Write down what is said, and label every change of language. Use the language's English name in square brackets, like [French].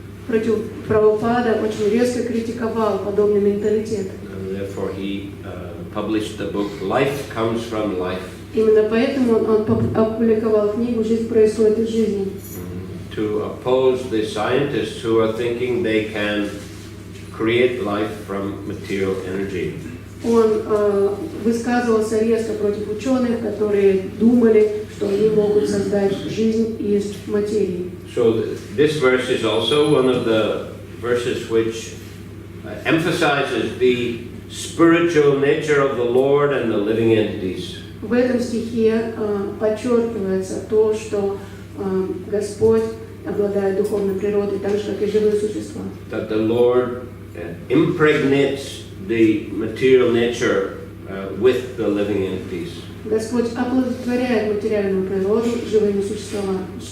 [Russian] Прабхупада очень резко критиковал подобный менталитет. [English] And therefore he published the book Life Comes from Life. [Russian] Именно поэтому он опубликовал книгу «Жизнь происходит из жизни». [English] To oppose the scientists who are thinking they can create life from material energy. [Russian] Он высказывался резко против ученых, которые думали, что они могут создать жизнь из материи. [English] So this verse is also one of the verses which emphasizes the spiritual nature of the Lord and the living entities. [Russian] В этом стихе подчеркивается то, что Господь обладает духовной природой, так же, как и живые существа. [English] That the Lord impregnates the material nature with the living entities. [Russian] Господь оплодотворяет материальную природу живыми существами.